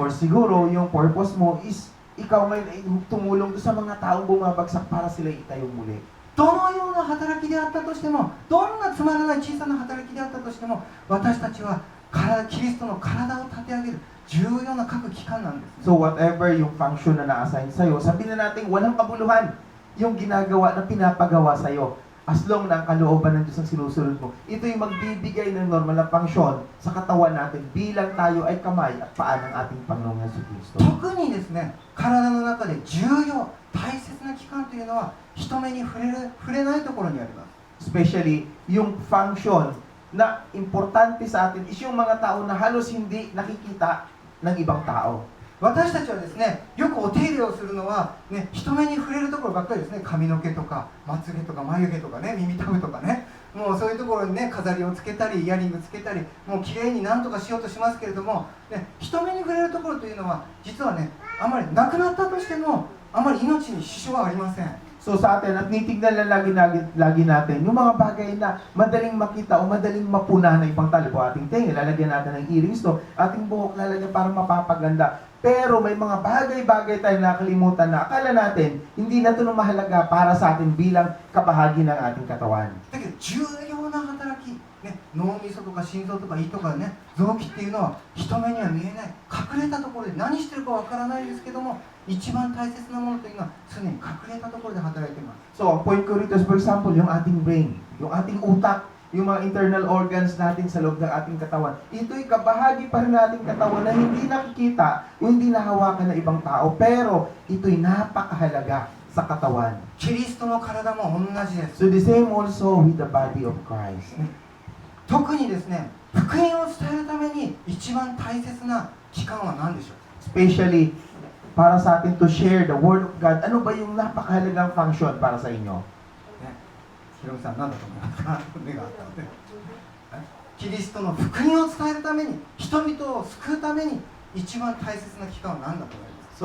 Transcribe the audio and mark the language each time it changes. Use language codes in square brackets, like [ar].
[en] Or [ja] ません。 [tl] siguro yung purpose mo is ikaw ngayon ay tumulong dun sa mga taong bumabagsak para sila itayong muli. [ja] どのような働きであったとしても、どんなつまらない小さな働きであったとしても、私たちはキリストの体を立て上げる重要な各機関なんです。 [en] So whatever [tl] yung function na na-assign sa'yo, sabihin na natin walang kabuluhan yung ginagawa na pinapagawa sa'yo. [en] As long [tl] na ang kalooban ng Diyos ang sinusunod mo, ito yung magbibigay ng normal na function sa katawan natin bilang tayo ay kamay at paa ng ating Panginoong Jesucristo. [ja] 特にですね、体の中で重要、大切な器官というのは人目に触れないところにあります。 [tl] Especially yung function na importante sa atin is yung mga tao na halos hindi nakikita ng ibang tao. [ja] 私たちはですね、よくお手入れをするのは、ね、人目に触れるところばっかりですね。髪の毛とかまつげとか眉毛とかね、耳たぶとかね、もうそういうところにね、飾りをつけたりイヤリングつけたり、もうきれいになんとかしようとしますけれども、ね、人目に触れるところというのは実はね、あまりなくなったとしてもあまり命に支障はありません。 [tl] So sa atin, at nitignan lang lagi natin yung mga bagay na madaling makita o madaling mapunahan ng ibang tao. Po ating tenga, lalagyan natin ng earrings to, ating buhok lalagyan para mapapaganda. Pero may mga bagay-bagay tayong nakalimutan na akala natin hindi na ito mahalaga para sa atin bilang kabahagi ng ating katawan. [ja] だけど重要な働き、ね、脳みそとか心臓とか胃とかね、臓器っていうのは人目には見えない隠れたところで何してるかわからないですけども、一番大切なものというのは常に隠れたところで働いています。 [tl] So, ang point ko rito is, [en] for example, [tl] yung ating brain, yung ating utak, yung mga internal organs natin sa loob ng ating katawan. Ito'y kabahagi pa rin nating katawan na hindi nakikita o hindi nahawakan ng ibang tao, pero ito'y napakahalaga sa katawan. [ja] キリストの体も同じです。 [en] So, the same also with the body of Christ. [ja] 特にですね、福音を伝えるために一番大切な期間は何でしょう？ [tl] Especially, para sa atin [en] to share the Word of God, [tl] ano ba yung napakahalagang function para sa inyo? [ja] ひろみさん、何だと思いますか？目があったので、キリストの福音を伝えるために、人々を救うために一番大切な期間は何だと思いますか？